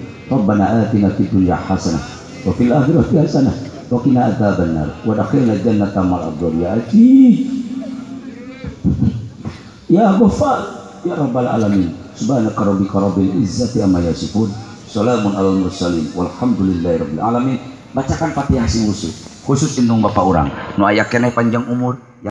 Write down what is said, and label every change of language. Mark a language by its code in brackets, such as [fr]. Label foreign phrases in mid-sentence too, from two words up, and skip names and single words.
[ar] ربنا آتنا في الدنيا حسنة وفي الآخرة حسنة وقنا عذاب النار وأدخلنا الجنة مع الأبرار يا عزيز يا غفار يا رب العالمين. سبحانك ربك رب العزة عما يصفون سلام على المرسلين والحمد لله رب العالمين. [su] Bacakan Fatihah sing khusus indung bapak urang nu aya keneh panjang umur.